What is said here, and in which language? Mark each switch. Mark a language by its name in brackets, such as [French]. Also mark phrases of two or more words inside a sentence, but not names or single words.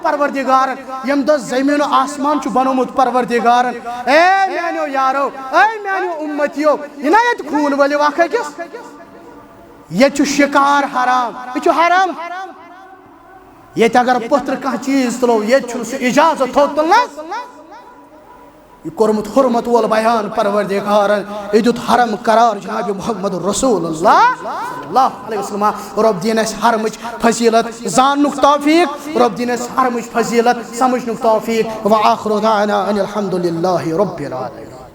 [Kashmiri] پروردگارن ییٚمہِ دۄہ زمین و آسمان چھُ بنومُت پروردگارن اے میانیو یارو اے میانیو امتیو یہِ نا ییٚتہِ خوٗن ؤلِو اکھ أکِس یہ چھُ شکار حرام یہ چھُ حرام یہ اگر پتر کانٛہہ چیز تلو یہ چھُ سُہ اجازت تھو تلنس یہ کورمت حرمت وول بیان پروردگارن یہ دیت حرم قرار جناب محمد رسول اللہ [Arabic] صلی اللہ علیہ وسلم [Kashmiri] رب دین اس حرمچ فضیلت زاننک توفیق رب دین اس حرمچ فضیلت سمجھنک توفیق [Arabic] وآخر دعنا ان الحمد للہ رب العالمین